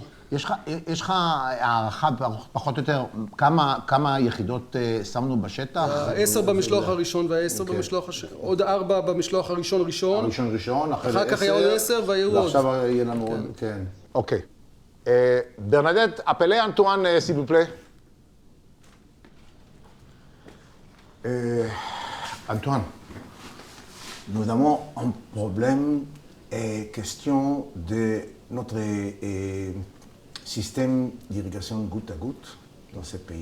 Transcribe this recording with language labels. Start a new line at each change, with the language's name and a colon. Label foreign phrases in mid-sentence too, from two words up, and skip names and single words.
Hebrew: יש לך הערכה פחות או יותר כמה יחידות שמנו בשטח? 10 במשלוח הראשון וה10 במשלוח השני. עוד 4 במשלוח הראשון. הראשון, אחר כך היה עוד 10 והיו עוד. ועכשיו יהיה לנו עוד, כן. אוקיי. ברנדט,
French: appelez Antoine, s'il vous plaît. Antoine, nous avons un problème et question de notre système d'irrigation goutte à goutte dans ce pays.